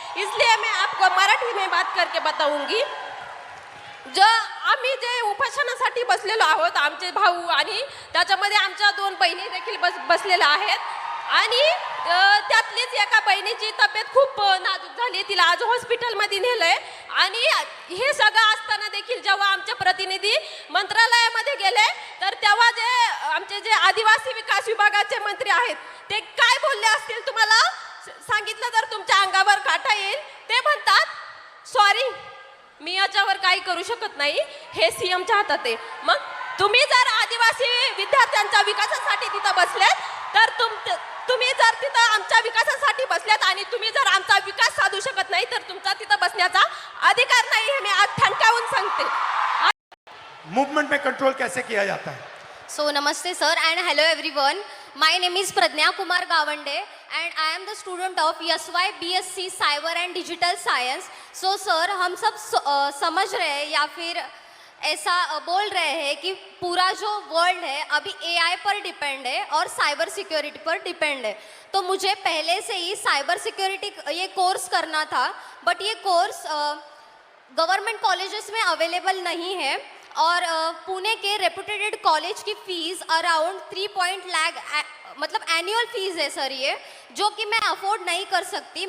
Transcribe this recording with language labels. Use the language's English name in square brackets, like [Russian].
[Hindi] इसलिए मैं आपको मराठी में बात करके बताऊंगी। [Marathi] जो आम्ही जे उपोषणासाठी बसलेलो आहोत, आमचे भाऊ आणि त्याच्यामध्ये आमच्या 2 बहिणी देखील बसलेल्या आहेत, आणि त्यातलीच एका बहिणीची तब्येत खूप नाजूक झाली, तिला आज हॉस्पिटलमध्ये नेलंय। आणि हे सगळं असताना देखील जेव्हा आमचे प्रतिनिधी मंत्रालयामध्ये गेले, तर तेव्हा आमचे जे आदिवासी विकास विभागाचे मंत्री आहेत ते काय बोलले असतील तुम्हाला सांगितलं तर तुमच्या अंगावर काटा येईल। ते म्हणतात, सॉरी, मी याच्यावर काही करू शकत नाही, हे सीएमच्या हातात आहे। मग तुम्ही जर आदिवासी विद्यार्थ्यांच्या विकासासाठी तिथं बसलेत, तर तुम्ही जर तिथं आमच्या विकासासाठी बसलेत आणि तुम्ही जर आमचा विकास साधू शकत नाही, तर तुमचा तिथं बसण्याचा अधिकार नाही, हे मी आज ठणकावून सांगते। [Hindi] मूवमेंट में कंट्रोल कैसे किया जाता है? [English] So namaste sir and hello everyone. My name is Pradnya Kumar Gawande and I am the student of SY BSc Cyber and Digital Science. [Hindi] So sir, हम सब समझ रहे हैं या फिर ऐसा बोल रहे हैं कि पूरा जो वर्ल्ड है अभी AI पर डिपेंड है और साइबर सिक्योरिटी पर डिपेंड है। तो मुझे पहले से ही साइबर सिक्योरिटी ये कोर्स करना था, बट ये कोर्स गवर्नमेंट कॉलेजेस में अवेलेबल नहीं है, और पुणे के रेपुटेड कॉलेज की फ़ीस अराउंड 3 लाख मतलब एनुअल फ़ीस है सर ये, जो कि मैं अफोर्ड नहीं कर सकती।